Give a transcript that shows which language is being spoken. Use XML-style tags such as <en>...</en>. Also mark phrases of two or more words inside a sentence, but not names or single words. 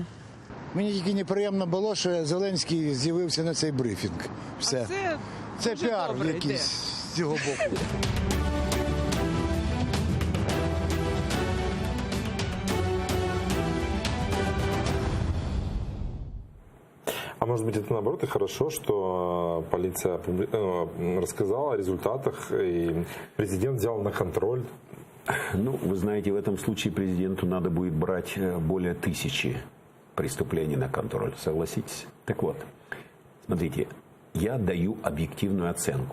<uk>Мені тільки неприємно було, що Зеленський з'явився на цей брифінг. Все. Це піар якийсь з цього боку.</uk> <ru>А может быть, это наоборот и хорошо, что полиция рассказала о результатах, и президент взял на контроль? Ну, вы знаете, в этом случае президенту надо будет брать более 1000 преступлений на контроль, согласитесь? Так вот, смотрите, я даю объективную оценку.</ru>